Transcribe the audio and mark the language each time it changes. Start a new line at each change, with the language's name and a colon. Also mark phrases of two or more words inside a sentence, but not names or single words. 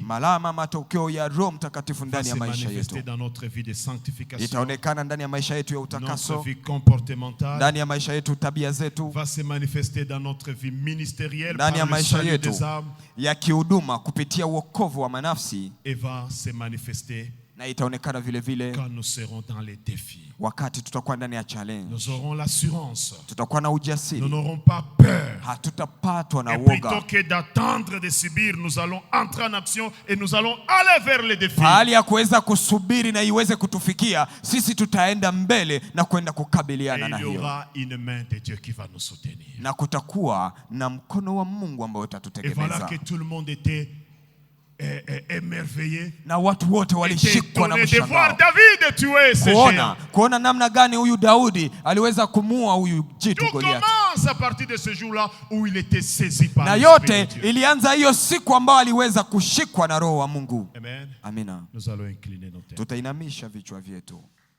Swahili: malama matokeo ya Roho Mtakatifu ndani ya maisha yetu
French: dans notre vie de sanctification,
Swahili: itaonekana ndani ya maisha yetu ya utakaso,
French: notre vie comportementale
Swahili: ndani ya maisha yetu tabia zetu,
French: va se manifester dans notre vie ministérielle
Swahili: ndani ya maisha yetu
French: des âmes,
Swahili: ya kihuduma kupitia wokovu wa manafsi,
French: et va se manifester
Swahili: na itaonekana vile vile
French: quand nous serons dans les défis.
Swahili: Wakati tutakuwa ndani ya challenge,
French: nous aurons l'assurance,
Swahili: tutakuwa na ujasiri,
French: nous n'aurons pas peur,
Swahili: hatutapatwa na woga.
French: Plutôt que d'attendre de subir, nous allons entrer en action et nous allons aller vers les défis.
Swahili: Hali ya kuweza kusubiri na iweze kutufikia, sisi tutaenda mbele na kwenda kukabiliana na hiyo.
French: Il y aura une main de Dieu qui va nous soutenir.
Swahili: Na kutakuwa na mkono wa Mungu ambao utatutegemeza.
French: Et voilà que tout le monde était émerveillé.
Swahili: Na watu wote walishikwa na mshangao.
French: David tuer ce géant.
Swahili: Kuona namna gani huyu Daudi aliweza kumuua huyu jitu Goliath.
French: Commence à partir de ce jour-là où il était saisi par
Swahili: na yote ilianza hiyo siku ambayo aliweza kushikwa na Roho wa Mungu.
French: Amen.
Swahili: Amina.
French: Nous allons incliner nos têtes.
Swahili: Tutainamisha vichwa vyetu.